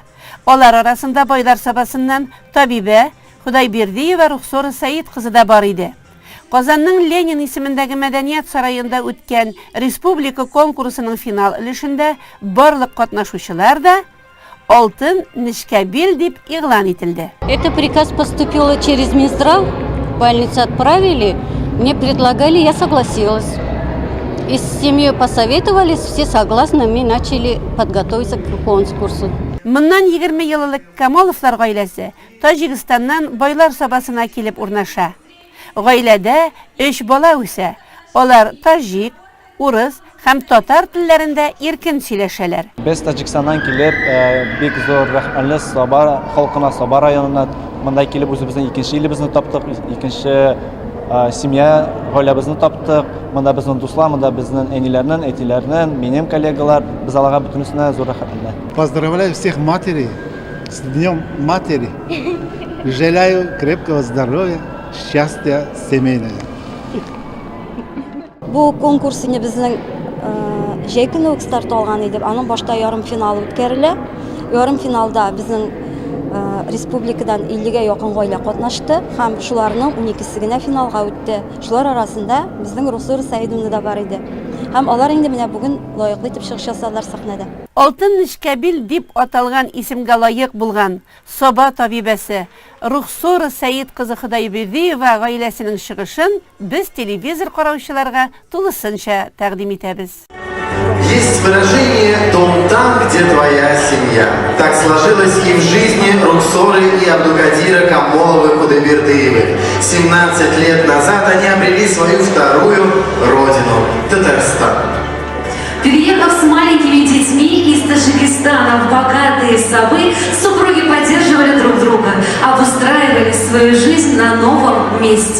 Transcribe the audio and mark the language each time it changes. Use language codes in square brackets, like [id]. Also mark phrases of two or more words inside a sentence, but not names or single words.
[tt] Алар арасында байлар сабасыннан Табибә Худайбердиева Рухсора Саид кызы да бар иде. Казанның Ленин исемендәге Мәдәният сараенда үткән республика конкурсының финал өлешендә барлык катнашучылар да алтын нечкәбил дип игълан ителде. [ru] Это приказ поступило через Минздрав, больницу отправили, мне предлагали, я согласилась. И с семьей посоветовались, все согласны, мы начали подготовиться к конкурсу. [tt] Моннан 20 еллык Камаловлар гаиләсе Таҗикстаннан байлар сабасына килеп урнаша. Гаиләдә 3 бала үсә. Алар таҗик, урыс һәм татар телләрендә иркен сөйләшәләр. Без Таҗикстаннан килеп, бик зур рәхмәтле Саба халкына, Саба районына монда килеп үзебезнең икенче илебезне таптык, икенче семья гаиләбезне таптык. Монда безнең дуслар, монда безнең әниләрнең, әтиләрнең, минем коллегалар, без аларга бөтенесенә зур рәхмәтле. [ru] Поздравляю всех матерей с Днем Матери. Желаю крепкого здоровья, счастья семейного. [tt] Бу конкурсны безнең җәй көне үк старт алган иде. Аның башта ярым финал үткәрелә. Ярым финалда безнең республикадан 50-гә якын гаилә катнашты һәм шуларның 12-се генә финалга үтте. Шулар арасында безнең Рухсора Саидовна да бар иде. Һәм алар инде менә бүген лаеклы итеп чыгыш ясадылар сәхнәдә. Алтын нечкәбил дип аталган исемгә лаек булган Саба табибәсе Рухсора Саид кызы Худайбердиева гаиләсенең чыгышын без телевизор караучыларга тулысынча тәкъдим итәбез. [ru] Есть выражение «дом там, где твоя семья». Так сложилось и в жизни Рухсоры и Абдукадира Камоловы-Худайбердиевых. 17 лет назад они обрели свою вторую родину – Татарстан. Переехав с маленькими детьми из Таджикистана в богатые Сабы, супруги поддерживали друг друга, обустраивали свою жизнь на новом месте.